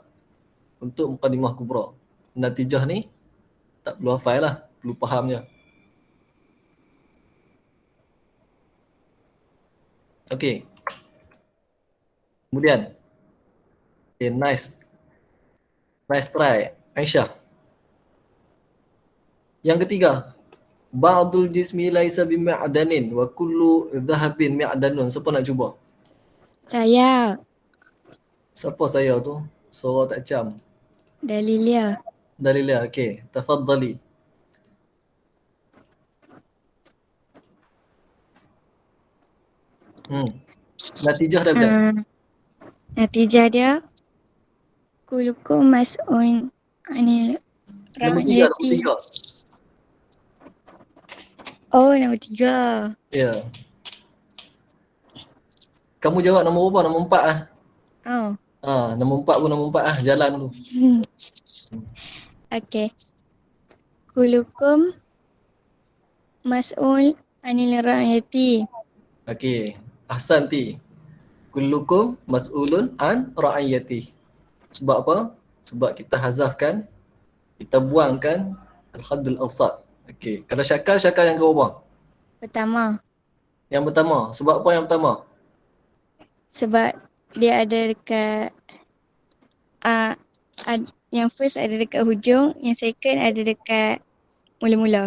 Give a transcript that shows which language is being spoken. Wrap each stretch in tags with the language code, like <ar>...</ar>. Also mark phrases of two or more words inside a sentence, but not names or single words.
<ms>Untuk Muqaddimah Kubra. Natijah ni tak perlu hafal lah, perlu faham je. Okey. Kemudian,</ms> <en>nice try,</en> <ms>Aisyah. Yang ketiga,</ms> <ar>بعض الجسم ليس بمعدن وكل ذهب معدن.</ar> <ms>Siapa nak cuba? Saya. Siapa saya tu? Suara tak cam. Dalilia. Dalilah, okey. Tafaddali. Natijah dah bila? Natijah dia</ms> <ar>كلكم مسؤول عن</ar> <ms>Nombor tiga. ra'yati. Oh, nombor 3. Ya. Kamu jawab nombor berapa? Nombor 4 lah. Oh. Nombor 4 pun nombor 4 lah. Jalan dulu. Okay.</ms> <ar>كلكم مسؤول عن الرعية.</ar> <ms>Okey. Ahsanti.</ms> <ar>كلكم مسؤول عن رعيته.</ar> <ms>Sebab apa? Sebab kita hazafkan, kita buangkan</ms> <ar>الحد الأوسط.</ar> <ms>Okey. Kalau syakal yang ke berapa? Pertama. Yang pertama. Sebab apa yang pertama? Sebab dia ada dekat yang first ada dekat hujung, yang second ada dekat mula-mula.</ms>